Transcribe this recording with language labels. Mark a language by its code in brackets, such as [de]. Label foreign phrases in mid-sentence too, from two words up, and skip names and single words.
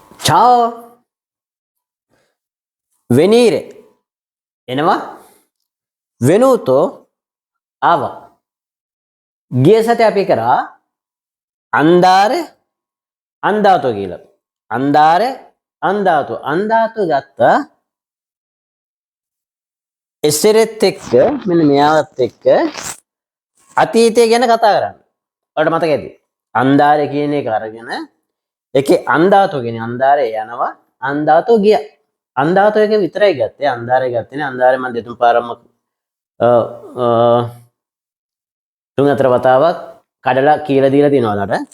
[it] Ciao, venire. [si] එනවා venuto ආවා. ගිය සතියේ අපි කරා [it] andare andato [si] කියලා. [it] andare andato [si] ගත්ත එසරෙත් එක්ක මෙන්න මෙයාවත් එක්ක අතීතය ගැන කතා කරන්න. ඔයාලට මතක ඇති. andare කියන එක අරගෙන ඒකේ andato කියන්නේ andare යනවා andato ගියා. අන්දාතෝ එක විතරයි ගත්තේ අන්දාරය ගත්තේ නේ අන්දාරය මම දෙතුන් පාරක්ම තුන් හතර වතාවක් කඩලා කියලා දීලා තියෙනවා ඔයාලට.